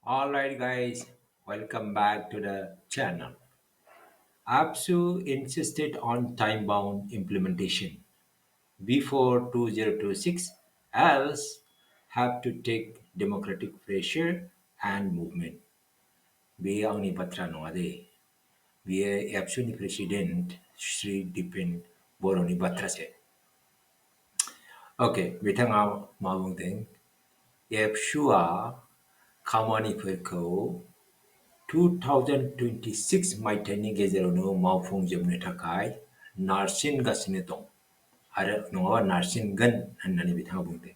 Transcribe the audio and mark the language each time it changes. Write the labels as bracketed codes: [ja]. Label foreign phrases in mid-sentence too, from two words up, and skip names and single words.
[en] Alright guys, welcome back to the channel. ABSU insisted on time-bound implementation before 2026, else have to take democratic pressure and movement. [brx] Be आंनि बाथ्रा नङा दे. बेयो ABSUनि प्रेसिडेन्ट श्री दिपेन बर'नि बाथ्रासो. Okay, बिथाङा मा बुंदों? ABSUआ खामानिफोरखौ 2026 मायथाइनि गेजेरावनो मावफुंजोबनो थाखाय नारसिनगासिनो दं आरो नङाबा नारसिनगोन होननानै बिथाङा बुंदों.